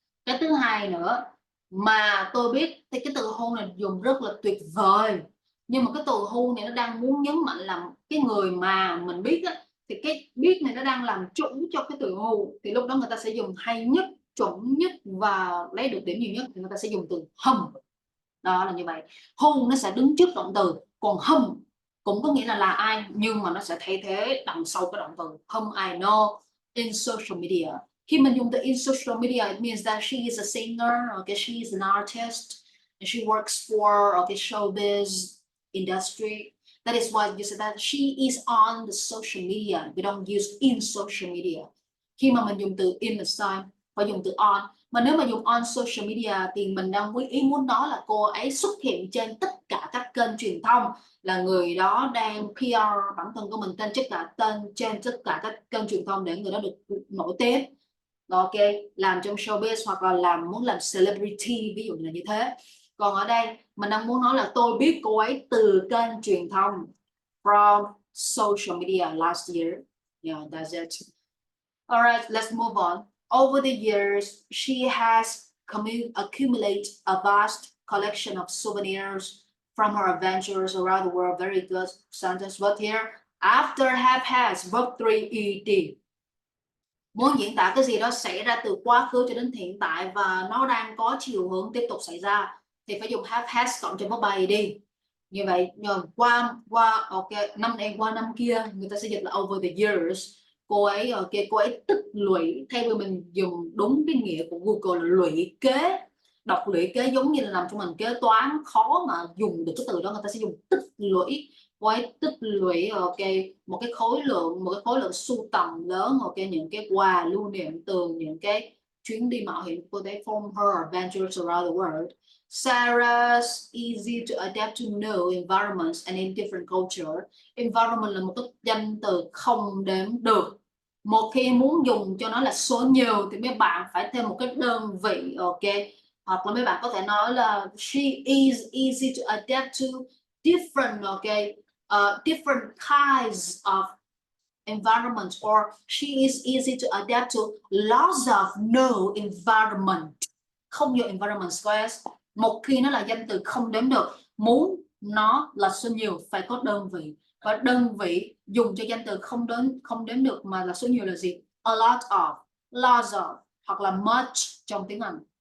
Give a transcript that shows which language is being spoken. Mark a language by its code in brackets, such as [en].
[vi] Cái thứ hai nữa mà tôi biết thì cái từ who này dùng rất là tuyệt vời, nhưng mà cái từ who này nó đang muốn nhấn mạnh là cái người mà mình biết á, thì cái biết này nó đang làm chủ cho cái từ who, thì lúc đó người ta sẽ dùng hay nhất, chuẩn nhất và lấy được điểm nhiều nhất thì người ta sẽ dùng từ whom. Đó là như vậy. Who nó sẽ đứng trước động từ, còn whom cũng có nghĩa là ai, nhưng mà nó sẽ thay thế đằng sau cái động từ [en] whom I know in social media. [vi] Khi mình dùng từ [en] in social media, it means that she is a singer, okay, she is an artist, and she works for okay showbiz industry. That is why you said that she is on the social media. We don't use in social media. [vi] Khi mà mình dùng từ in là sai, phải dùng từ on. Mà nếu mà dùng on social media thì mình đang ý muốn nói là cô ấy xuất hiện trên tất cả các kênh truyền thông, là người đó đang PR bản thân của mình trên tất cả các kênh truyền thông để người đó được nổi tiếng. Ok, làm trong showbiz hoặc là muốn làm celebrity, ví dụ như là như thế. Còn ở đây mình đang muốn nói là tôi biết cô ấy từ kênh truyền thông, [en] from social media last year. Yeah, that's it. Alright, let's move on. Over the years, she has accumulated a vast collection of souvenirs from her adventures around the world. Very good sentence. But here, after have has, verb 3 ed. [vi] Muốn diễn tả cái gì đó xảy ra từ quá khứ cho đến hiện tại và nó đang có chiều hướng tiếp tục xảy ra thì phải dùng have has cộng cho verb 3 ed. Như vậy, qua ok, năm này qua năm kia, người ta sẽ dịch là over the years. Cô ấy cô ấy tích lũy, thay vì mình dùng đúng cái nghĩa của Google là lũy kế, đọc lũy kế giống như là làm cho mình kế toán khó mà dùng được cái từ đó, người ta sẽ dùng tích lũy. Cô ấy tích lũy một cái khối lượng sưu tầm lớn, những cái quà lưu niệm từ những cái chuyến đi mạo hiểm của cô ấy, [en] from her adventures around the world. Sarah's easy to adapt to new environments and in different culture. [vi] Environment là một cái danh từ không đếm được. Một khi muốn dùng cho nó là số nhiều thì mấy bạn phải thêm một cái đơn vị, ok. Hoặc là mấy bạn có thể nói là [en] she is easy to adapt to different, ok, different kinds of environment, or she is easy to adapt to lots of no environment. [vi] Không nhiều environment squares. Một khi nó là danh từ không đếm được, muốn nó là số nhiều phải có đơn vị, và đơn vị dùng cho danh từ không đếm được mà là số nhiều là gì? A lot of, lots of, hoặc là much trong tiếng Anh.